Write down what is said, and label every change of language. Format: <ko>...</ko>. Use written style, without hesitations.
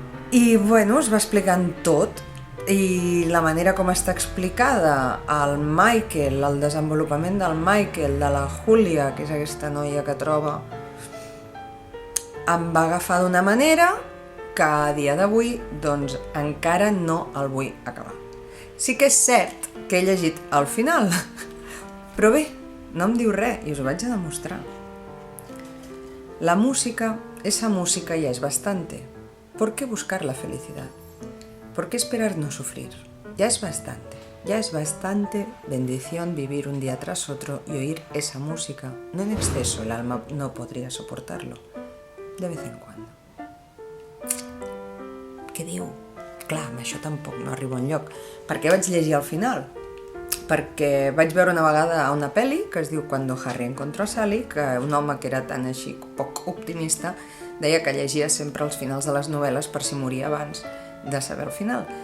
<ca>I bueno, es va explicant tot, i la manera com està explicada el Michael, el desenvolupament del Michael, de la Julia, que és aquesta noia que troba, em va agafar d'una manera que a dia d'avui doncs encara no el vull acabar. Sí que és cert que he llegit al final, però bé, no em diu res i us ho vaig a demostrar.</ca> <es>La música, esa música ya es bastante. ¿Por qué buscar la felicidad? ¿Por qué esperar no sufrir? Ya es bastante bendición vivir un día tras otro y oír esa música. No en exceso, el alma no podría soportarlo. De vez en cuando.</es> <ca>Què diu? Clar, amb això tampoc no arribo enlloc. Per què vaig llegir al final? Perquè vaig veure una vegada una pel·li que es diu Cuando Harry encontró a Sally, que un home que era tan així poc optimista deia que llegia sempre els finals de les novel·les per si moria abans de saber el final.</ca>